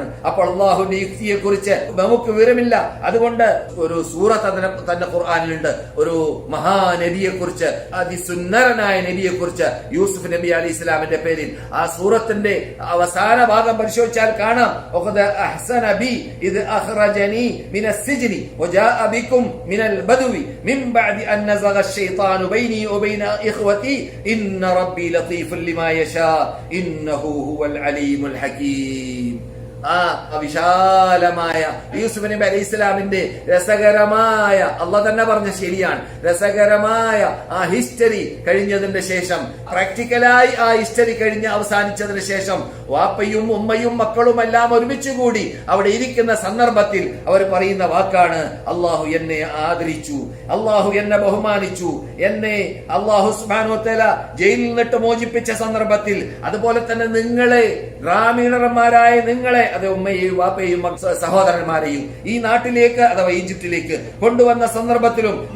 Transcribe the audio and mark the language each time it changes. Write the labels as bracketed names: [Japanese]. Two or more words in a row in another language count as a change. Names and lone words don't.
[Malayalam] അപ്പോൾ അള്ളാഹുവിന്റെ യുക്തിയെ കുറിച്ച് നമുക്ക് വിവരമില്ല. അതുകൊണ്ട് ഒരു സൂറത്ത് തന്നെ ഖുർആനിലുണ്ട്, ഒരു മഹാനബിയെ കുറിച്ച്, അതിസുന്ദരനായ നബിയെ കുറിച്ച്, യൂസുഫ് നബി അലൈഹി ഇസ്ലാമിന്റെ പേരിൽ. ആ സൂറത്തിന്റെ അവസാന ഭാഗം പരിശോധിച്ചാൽ കാണാം, [Arabic] أبي إذ أخرجني من السجن وجاء بكم من البدو من بعد أن نزغ الشيطان بيني وبين إخوتي إن ربي لطيف لما يشاء إنه هو العليم الحكيم. [Malayalam] വിശാലമായ യൂസുഫ് നബി അലൈഹി ഇസ്ലാമിന്റെ രസകരമായ, അള്ളാഹ് തന്നെ പറഞ്ഞ ശരിയാണ്, രസകരമായ ആ ഹിസ്റ്ററി കഴിഞ്ഞതിന്റെ ശേഷം, പ്രാക്ടിക്കലായി ആ ഹിസ്റ്ററി കഴിഞ്ഞ് അവസാനിച്ചതിന് ശേഷം വാപ്പയും ഉമ്മയും മക്കളും എല്ലാം ഒരുമിച്ച് കൂടി അവിടെ ഇരിക്കുന്ന സന്ദർഭത്തിൽ അവർ പറയുന്ന വാക്കാണ്, അള്ളാഹു എന്നെ ആദരിച്ചു, അള്ളാഹു എന്നെ ബഹുമാനിച്ചു, എന്നെ [Arabic] الله سبحانه وتعالى [Malayalam] ജയിലിൽ നിന്നിട്ട് മോചിപ്പിച്ച സന്ദർഭത്തിൽ, അതുപോലെ തന്നെ നിങ്ങളെ, ഗ്രാമീണന്മാരായ നിങ്ങളെ, അത് ഉമ്മയെയും വാപ്പയെയും സഹോദരന്മാരെയും ഈ നാട്ടിലേക്ക് അഥവാ ഈജിപ്തിലേക്ക് കൊണ്ടുവന്ന സന്ദർഭത്തിലും